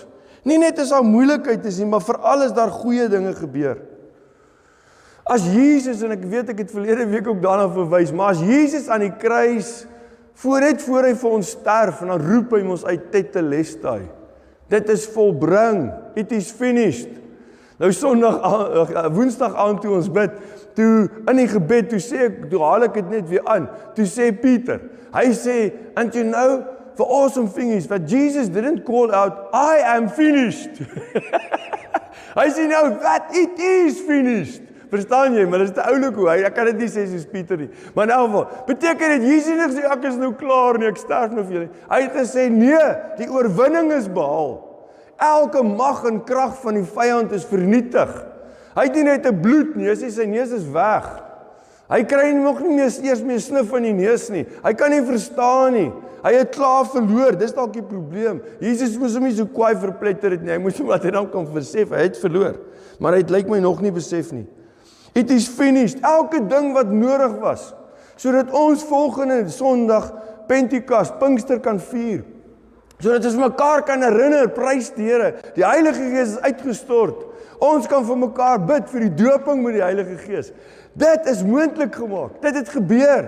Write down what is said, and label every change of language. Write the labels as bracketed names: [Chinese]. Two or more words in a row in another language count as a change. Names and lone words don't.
[Afrikaans] Nie net as daar moeilikheid is nie, maar veral as daar goeie dinge gebeur. As Jesus, en ek weet ek het verlede week ook daarna verwys, maar as Jesus aan die kruis, voor hy vir ons sterf, en dan roep hy ons uit Tetelestai. Dit is volbring, [English] it is finished. [Afrikaans] Nou woensdag aand toe ons bid, toe in die gebed, toe haal ek dit net weer aan, toe sê Pieter, hy sê, [English] and you know, the awesome thing is that Jesus didn't call out, I am finished. [Afrikaans] Hy sê nou, [English] that it is finished. [Afrikaans] Verstaan jy, maar dit is te oulik hoe, ek kan dit nie sê soos Pieter nie, maar in elk geval, beteken dit, Jesus nie sê, ek is nou klaar nie, ek sterf nou vir julle. Hy het gesê, nee, die oorwinning is behaal. Elke mag en krag van die vyand is vernietig. Hy het nie net 'n bloed nie, sy neus is weg. Hy kry nog nie eers meer snif in die neus nie. Hy kan nie verstaan nie. Hy het klaar verloor, dis dalk die probleem. Jesus moes hom nie so kwaai verpletter het nie. Hy moes hom wat hy dan kan besef, hy het verloor. Maar hy het lyk my nog nie besef nie. [English] It is finished. [Afrikaans] Elke ding wat nodig was, sodat ons volgende Sondag Pentekoste, Pinkster kan vier. Sodat ons mekaar kan herinner, prys die Here. Die Heilige Gees is uitgestort. Ons kan vir mekaar bid vir die doping met die Heilige Gees. Dit is moontlik gemaak. Dit het gebeur.